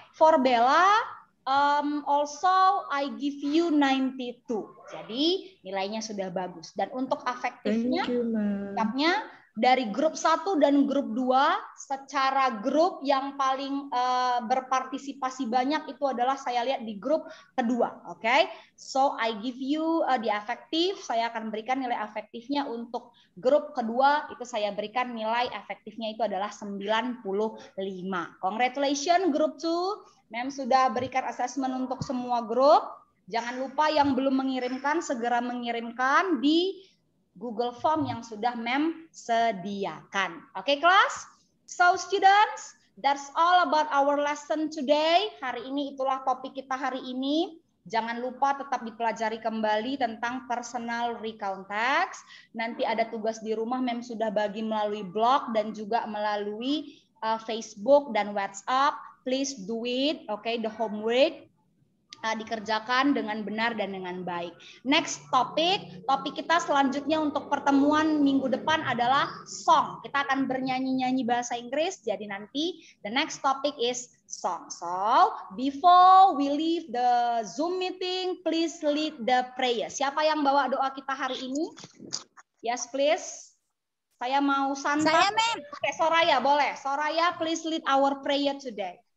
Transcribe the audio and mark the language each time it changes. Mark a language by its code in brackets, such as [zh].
[en] For Bella, also I give you 92. [id] Jadi nilainya sudah bagus. Dan untuk afektifnya, sikapnya dari grup 1 dan grup 2 secara grup yang paling berpartisipasi banyak itu adalah saya lihat di grup kedua, oke? Okay? [en] So I give you the affective, [id] saya akan berikan nilai afektifnya untuk grup kedua itu saya berikan nilai efektifnya itu adalah 95. Congratulations grup 2. Mem sudah berikan assessment untuk semua grup. Jangan lupa yang belum mengirimkan segera mengirimkan di Google Form yang sudah Mem sediakan. Oke, kelas? [en] So students, that's all about our lesson today. [id] Hari ini itulah topik kita hari ini. Jangan lupa tetap dipelajari kembali tentang personal recount text. Nanti ada tugas di rumah Mem sudah bagi melalui blog dan juga melalui Facebook dan WhatsApp. [en] Please do it, okay, the homework [id] dikerjakan dengan benar dan dengan baik. Next topik kita selanjutnya untuk pertemuan minggu depan adalah song. Kita akan bernyanyi-nyanyi bahasa Inggris, jadi nanti [en] the next topic is song. So, before we leave the Zoom meeting, please lead the prayer. [id] Siapa yang bawa doa kita hari ini? [en] Yes, please. [id] Saya mau santap. Saya, Mem. Oke, Soraya, boleh. [en] Soraya, please lead our prayer today.